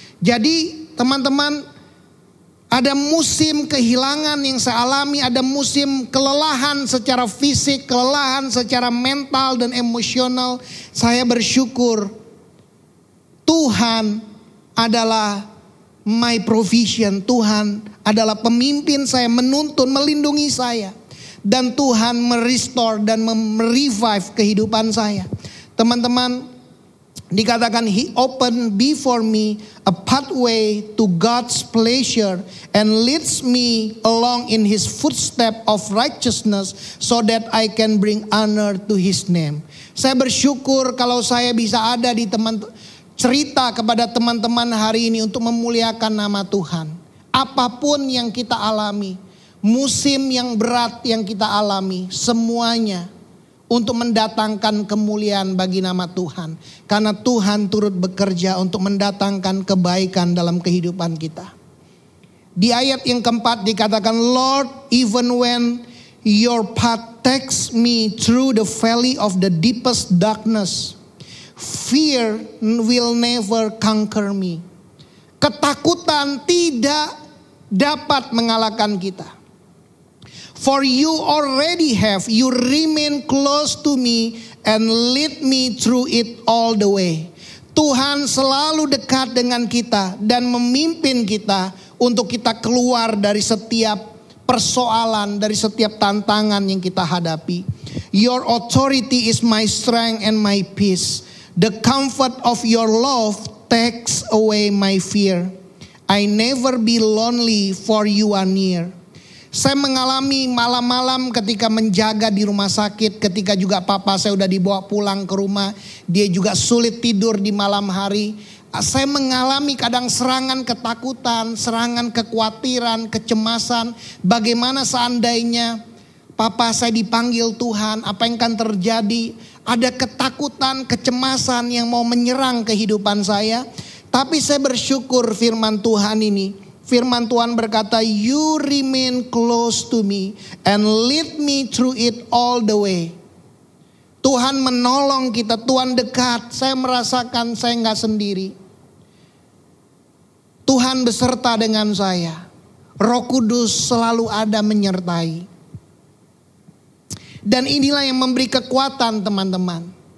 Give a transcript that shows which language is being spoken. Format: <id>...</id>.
<id>Jadi teman-teman, ada musim kehilangan yang saya alami, ada musim kelelahan secara fisik, kelelahan secara mental dan emosional. Saya bersyukur Tuhan adalah</id> <en>my provision.</en> <id>Tuhan adalah pemimpin saya, menuntun, melindungi saya. Dan Tuhan merestore dan merevive kehidupan saya. Teman-teman, dikatakan</id> <en>He opened before me a pathway to God's pleasure and leads me along in His footstep of righteousness so that I can bring honor to His name.</en> <id>Saya bersyukur kalau saya bisa ada di cerita kepada teman-teman hari ini untuk memuliakan nama Tuhan. Apapun yang kita alami, musim yang berat yang kita alami, semuanya untuk mendatangkan kemuliaan bagi nama Tuhan. Karena Tuhan turut bekerja untuk mendatangkan kebaikan dalam kehidupan kita. Di ayat yang keempat dikatakan,</id> <en>Lord, even when your path takes me through the valley of the deepest darkness, fear will never conquer me.</en> <id>Ketakutan tidak dapat mengalahkan kita.</id> <en>For you already have, you remain close to me and lead me through it all the way.</en> <id>Tuhan selalu dekat dengan kita dan memimpin kita untuk kita keluar dari setiap persoalan, dari setiap tantangan yang kita hadapi.</id> <en>Your authority is my strength and my peace. The comfort of your love takes away my fear. I never be lonely for you are near.</en> <id>Saya mengalami malam-malam ketika menjaga di rumah sakit, ketika juga papa saya udah dibawa pulang ke rumah, dia juga sulit tidur di malam hari. Saya mengalami kadang serangan ketakutan, serangan kekhawatiran, kecemasan. Bagaimana seandainya papa saya dipanggil Tuhan, apa yang akan terjadi? Ada ketakutan, kecemasan yang mau menyerang kehidupan saya. Tapi saya bersyukur firman Tuhan ini. Firman Tuhan berkata,</id> <en>you remain close to me and lead me through it all the way.</en> <id>Tuhan menolong kita, Tuhan dekat. Saya merasakan saya gak sendiri. Tuhan beserta dengan saya. Roh Kudus selalu ada menyertai. Dan inilah yang memberi kekuatan teman-teman.</id>